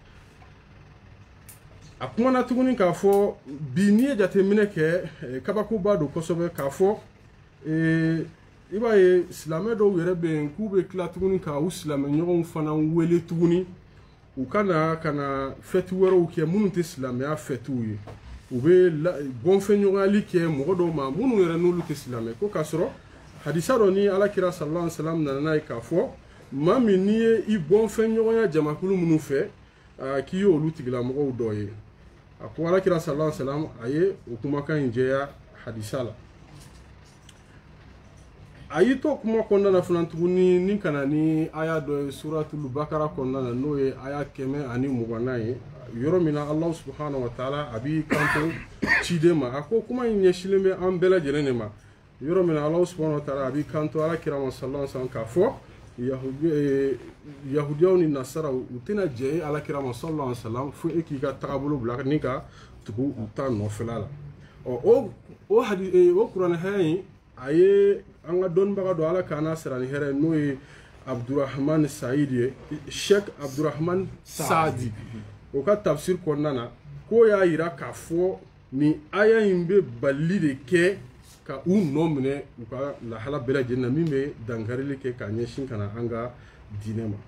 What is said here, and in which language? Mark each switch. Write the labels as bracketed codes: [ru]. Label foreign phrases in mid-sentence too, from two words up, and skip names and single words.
[bm] a kumana tuguni k'a fɔ bi n'i ye jateminɛ kɛ kabakoba don kosɛbɛ k'a fɔ i b'a ye silamɛ dɔw yɛrɛ bɛ yen k'u bɛ tila tuguni ka u silamɛɲɔgɔnw fana wele tuguni u ka na fɛti wɛrɛw kɛ minnu tɛ silamɛya fɛtiw ye u bɛ bɔnfɛnɲɔgɔnyali kɛ mɔgɔ dɔw ma minnu yɛrɛ n'olu tɛ silamɛ ko k'a sɔrɔ hadisa dɔ ni Alakira [ar] صلى الله عليه وسلم [bm] nana n'a ye k'a fɔ maa min n'i ye i bɔnfɛnɲɔgɔnya jamakulu minnu fɛ k'i ye olu tigilamɔgɔw dɔ ye a ko Alakira [ar] صلى الله عليه وسلم [bm] a ye o kumakan in jɛya hadisa la a y'i to kuma kɔnɔna na fana tuguni ni ka na ni aya dɔ ye [ar] سورة البقرة [bm] kɔnɔna na n'o ye aya 120 ye yɔrɔ min na Ala [ar] سبحانه وتعالى [bm] a b'i kanto ciden ma a ko kuma in ɲɛsilen bɛ an bɛɛ lajɛlen de ma yɔrɔ min na Ala [ar] سبحانه وتعالى [bm] a b'i kanto Alakira ma [ar] صلى الله عليه وسلم [bm] k'a fɔ yahudiyaw ni nasaraw u tɛna jɛ e Alakira ma [ar] صلى الله عليه وسلم [bm] fo e k'i ka tagabolo bila ni ka tugu u ta nɔfɛla la o kuranɛ hɛrɛ in a ye an ka dɔnnibaga dɔ Ala k'an n'a sira ni hɛrɛ n'o ye Abdurrahman Saïd Cheikh Abdurrahman Saadi o ka tafsir kɔnɔna na ko y'a yira k'a fɔ ni aya in bɛ bali de kɛ ka u nɔ minɛ u ka lahala bɛɛ lajɛlen na min bɛ dankarili kɛ ka ɲɛsin ka na an ka diinɛ ma.